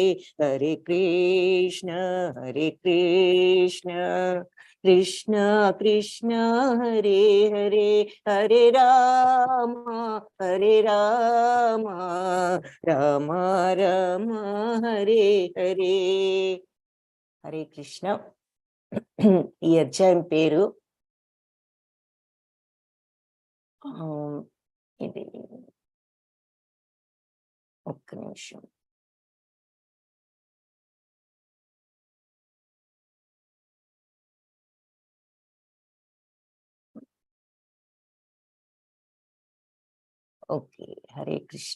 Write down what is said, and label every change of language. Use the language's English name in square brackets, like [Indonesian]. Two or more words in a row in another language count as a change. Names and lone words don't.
[Telugu] హరే కృష్ణ కృష్ణ కృష్ణ హరే హరే, హరే రామ రామ రామ హరే హరే. హరే కృష్ణ. ఈ అధ్యాయం పేరు ఇది, ఒక్క నిమిషం. ఓకే, హరే కృష్ణ.